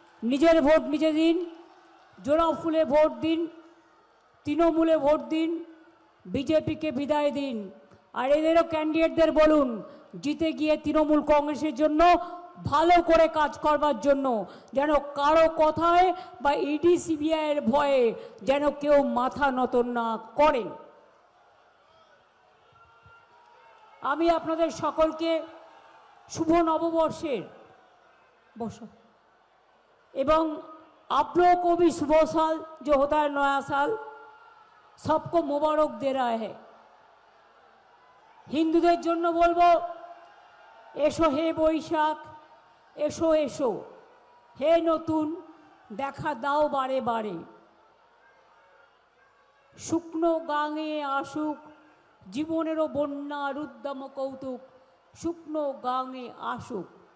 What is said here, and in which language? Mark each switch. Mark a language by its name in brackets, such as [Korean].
[Bangla] নিজের ভোট নিজে দিন। জোড়া ফুলে ভোট দিন, তৃণমূলে ভোট দিন, বিজেপিকে বিদায় দিন। আর এদেরও ক্যান্ডিডেটদের বলুন জিতে গিয়ে তৃণমূল কংগ্রেসের জন্য ভালো করে কাজ করবার জন্য, যেন কারো কথায় বা ইডি সিবিআইয়ের ভয়ে যেন কেউ মাথা নত না করেন। আমি আপনাদের সকলকে শুভ নববর্ষের এবং [Hindi] आप लोगों को भी शुभ साल जो होता है नया साल, सबको मुबारक दे रहा है। [Bangla] হিন্দুদের জন্য বলবো এসো হে বৈশাখ, এসো এসো হে নতুন, দেখা দাও বারে বারে। শুকনো গাঙে আসুক জীবনেরও বন্যা রুদ্দাম কৌতুক, শুকনো গাঙে আসুক।